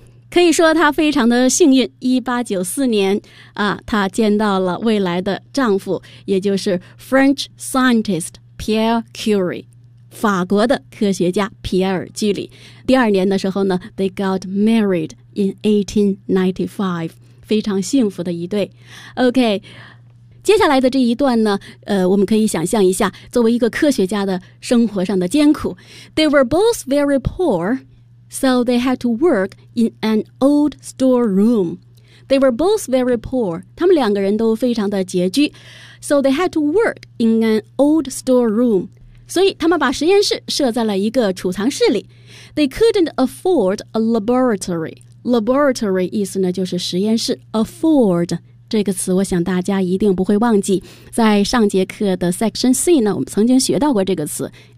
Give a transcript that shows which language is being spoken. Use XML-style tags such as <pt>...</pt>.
<zh>可以说她非常的幸运，1894年啊，她见到了未来的丈夫，也就是</zh> <en>French scientist Pierre Curie，</en> <zh>法国的科学家皮埃尔居里。第二年的时候呢</zh> <en>they got married in 1895，</en> <zh>非常幸福的一对。 OK， 接下来的这一段呢我们可以想象一下作为一个科学家的生活上的艰苦。</zh> <en>They were both very poorSo they had to work in an old storeroom. They were both very poor.</en> <zh>他们两个人都非常的拮据。</zh> <en>So they had to work in an old storeroom.</en> <zh>所以他们把实验室设在了一个储藏室里。</zh> <en>They couldn't afford a laboratory. Laboratory</en> <zh>意思呢就是实验室。 Afford 这个词我想大家一定不会忘记。在上节课的 section C 呢，我们曾经学到过这个词。</zh>